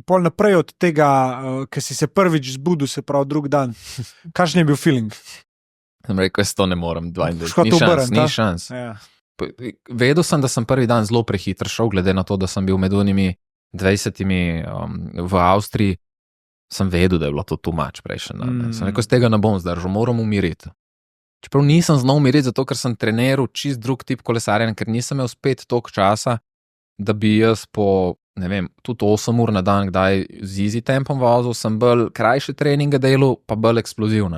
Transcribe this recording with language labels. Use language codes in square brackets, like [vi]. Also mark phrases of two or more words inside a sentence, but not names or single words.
[sl] pol naprej od tega, ker si se prvič zbudil, se pravi drug dan, kakšen je bil feeling? Sem rekel, jaz to ne morem, 22, ni šans. Ja. vedel sem, da sem prvi dan zelo prehitro šel, glede na to, da sem bil med unimi 20 v Avstriji, sem vedel, da je bilo to [en] too much [sl] prejšnji dan. Sem rekel, z tega ne bom zdržal, moram umiriti. Čeprav nisem znal umiriti, zato ker sem treniral čist drug tip kolesarjenja, ker nisem imel spet toliko časa, da bi jaz po, ne vem, tudi 8 ur na dan, kdaj z easy tempom vozil, sem bolj krajše treninge delal, pa bolj eksplozivne.